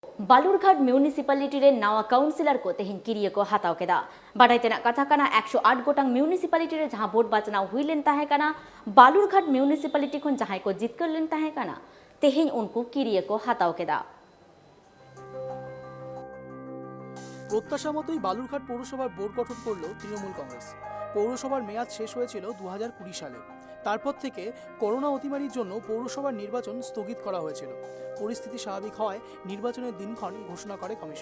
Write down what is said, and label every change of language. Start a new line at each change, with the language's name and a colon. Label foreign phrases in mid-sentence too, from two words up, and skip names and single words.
Santali: बालूरघाट म्यूनिसिपालिटी रे नावा काउंसिलर को तेहिन किरिए को हाताव केदा बाडाइतेना कथा काना 108 गोटांग म्यूनिसिपालिटी रे जहां वोट बाचनाव हुइलेन ताहे काना बालूरघाट म्यूनिसिपालिटी खन जहां को जित करलेन ताहे काना तेहिन उनको किरिए को हाताव केदा।
Bangla: প্রত্যাশা মতোই বালুরঘাট পৌরসভার বোর্ড গঠন করল তৃণমূল কংগ্রেস। পৌরসভার মেয়াদ শেষ হয়েছিল 2020 সালে। তারপর থেকে করোনা অতিমারির জন্য পৌরসভার নির্বাচন স্থগিত করা হয়েছিল। পরিস্থিতি স্বাভাবিক হয় নির্বাচনের দিনক্ষণ ঘোষণা করে কমিশন।